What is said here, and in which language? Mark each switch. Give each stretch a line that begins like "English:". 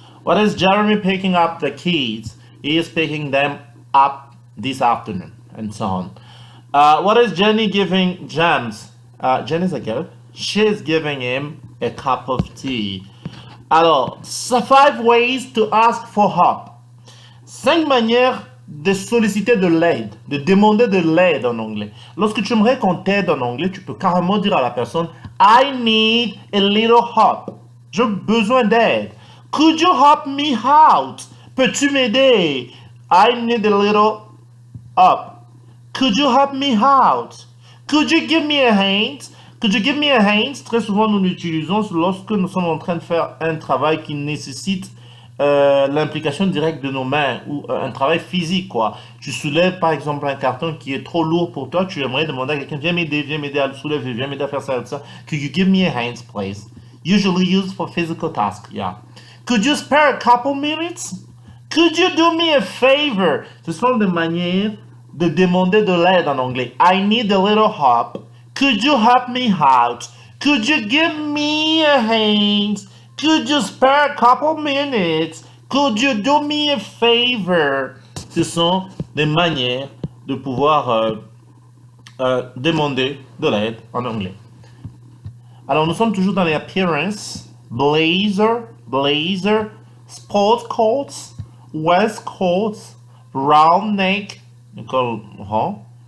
English: What is Jeremy picking up the keys? He is picking them up this afternoon, and so on. What is Jenny giving James? Jenny's a girl. She's giving him a cup of tea. Alors, 5 ways to ask for help.
French: 5 manières de solliciter de l'aide, de demander de l'aide en anglais. Lorsque tu aimerais qu'on t'aide en anglais, tu peux carrément dire à la personne
English: I need a little help.
French: J'ai besoin d'aide.
English: Could you help me out?
French: Peux-tu m'aider?
English: I need a little help. Could you help me out? Could you give me a hint? Could you give me a hint?
French: Très souvent, nous l'utilisons lorsque nous sommes en train de faire un travail qui nécessite l'implication directe de nos mains ou un travail physique, quoi. Tu soulèves, par exemple, un carton qui est trop lourd pour toi. Tu aimerais demander à quelqu'un, viens m'aider à le soulever, viens m'aider à faire ça et ça.
English: Could you give me a hint, please? Usually used for physical tasks, yeah. Could you spare a couple minutes? Could you do me a favor?
French: Ce sont des manières de demander de l'aide en anglais.
English: I need a little help. Could you help me out? Could you give me a hand? Could you spare a couple minutes? Could you do me a favor?
French: Ce sont des manières de pouvoir demander de l'aide en anglais. Alors, nous sommes toujours dans les appearances.
English: Blazer, sport coats, waistcoats, round neck,
French: un col rond.